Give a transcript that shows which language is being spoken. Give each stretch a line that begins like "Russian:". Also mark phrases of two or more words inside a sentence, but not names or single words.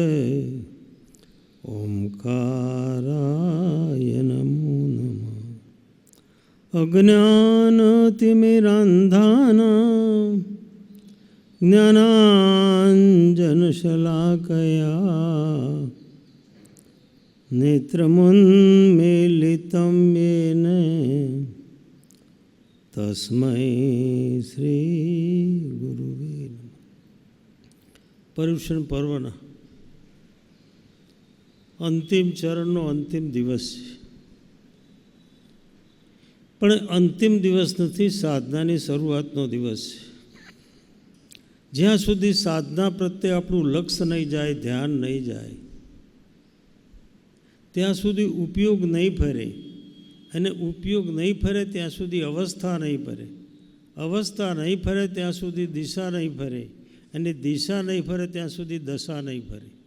Sanskrit: ओंकाराय नमो नमः अज्ञानतिमिरान्धानां ज्ञानाञ्जनशलाकया नेत्रमुन्मीलितं येन तस्मै श्रीगुरुवे नमः।
Gujarati: पर्युषण पर्वना અંતિમ ચરણનો અંતિમ દિવસ છે, પણ અંતિમ દિવસ નથી, સાધનાની શરૂઆતનો દિવસ છે. જ્યાં સુધી સાધના પ્રત્યે આપણું લક્ષ્ય નહીં જાય, ધ્યાન નહીં જાય, ત્યાં સુધી ઉપયોગ નહીં ફરે, અને ઉપયોગ નહીં ફરે ત્યાં સુધી અવસ્થા નહીં ફરે, અવસ્થા નહીં ફરે ત્યાં સુધી દિશા નહીં ફરે, અને દિશા નહીં ફરે ત્યાં સુધી દશા નહીં ફરે.